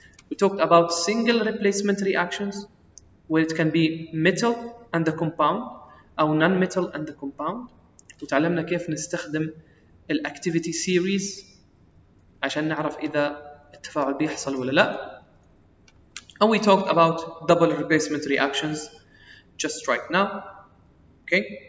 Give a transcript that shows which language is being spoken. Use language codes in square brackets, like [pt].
[en] We talked about single replacement reactions where it can be metal and the compound أو non-metal and the compound. [ar] وتعلمنا كيف نستخدم الactivity series عشان نعرف إذا التفاعل بيحصل ولا لا. [en] And we talked about double replacement reactions just right now. Okay.